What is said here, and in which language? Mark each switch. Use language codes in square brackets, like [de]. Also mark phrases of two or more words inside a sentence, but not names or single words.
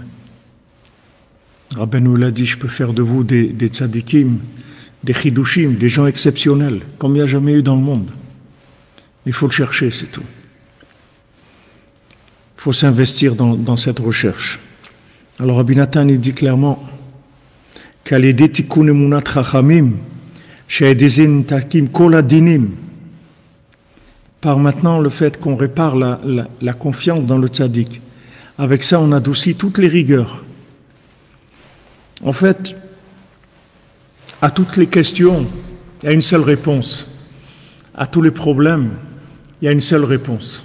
[fr] Rabbeinu l'a dit, je peux faire de vous des tzaddikim, des chidushim, des gens exceptionnels, comme il n'y a jamais eu dans le monde. Il faut le chercher, c'est tout. Il faut s'investir dans cette recherche. Alors Rabbi Nathan, il dit clairement qu'à l'aider [he] תיקון אמונת חכמים, שעל ידי זה ממתיקים כל הדינים, [fr] par maintenant le fait qu'on répare la confiance dans le tzaddik. Avec ça, on adoucit toutes les rigueurs. En fait, à toutes les questions, il y a une seule réponse. À tous les problèmes, il y a une seule réponse.